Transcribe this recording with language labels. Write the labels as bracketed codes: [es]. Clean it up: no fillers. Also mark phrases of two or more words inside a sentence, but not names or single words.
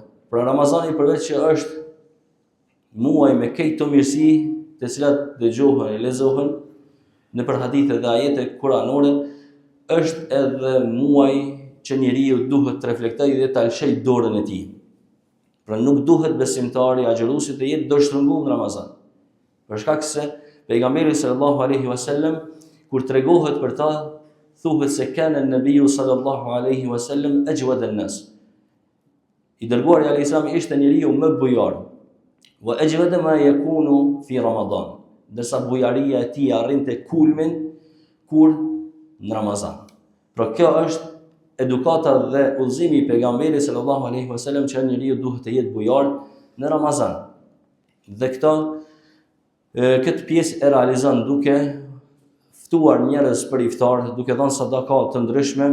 [sq] Pra Ramazani përveç që është muaj me këto mirësi të cilat dëgjohen e lexohen në për hadithe dhe ajete kuranore, është edhe muaj që njeriu duhet të reflektojë dhe të alshej dorën e tij. Pra nuk duhet besimtari agjëruesi të jetë dështrënguar në Ramazan. Për shkak se pejgamberi [ar] صلى الله عليه وسلم [sq] kur tregohet për ta, thuhet se [ar] كان النبي صلى الله عليه وسلم أجود الناس. [sq] I dërguari [ar] عليه السلام [sq] ishte njeriu më bujar. [ar] وأجود ما يكون في رمضان. [sq] Ndërsa bujaria e tij arrinte kulmin kur në Ramazan. Pra kjo është edukata dhe udhëzimi i pejgamberit [ar] صلى الله عليه وسلم [sq] që njeriu duhet të jetë bujar në Ramazan. Dhe këtë pjesë e realizon duke ftuar njerëz për iftar, duke dhënë sadaka të ndryshme.